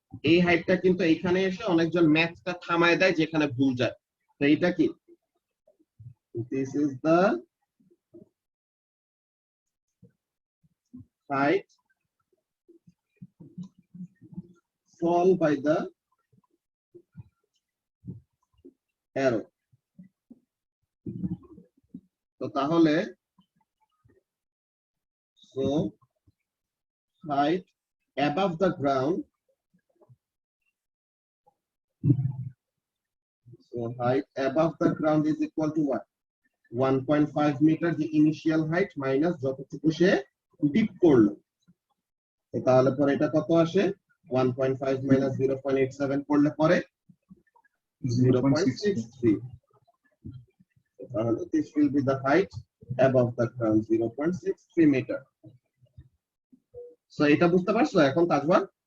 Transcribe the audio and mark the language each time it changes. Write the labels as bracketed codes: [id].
[bn] এই হাইটটা কিন্তু এখানে এসে অনেকজন ম্যাথটা থামায় দেয় যেখানে ভুল যায়। তো এটা কি? [en] This is the height fall by the arrow. [bn] তো তাহলে [en] so height above the ground, so height above the ground is equal to what? 1.5 meter, the initial height minus [bn] যতটুকু সে ডিপ করলো। তো তাহলে পরে এটা কত আসে? 1.5 minus 0.87 করলে পরে 0.63. তাহলে [en] this will be the height above the ground, 0.63 meter. [bn] So এটা বুঝতে পারছো এখন তাজওয়ার?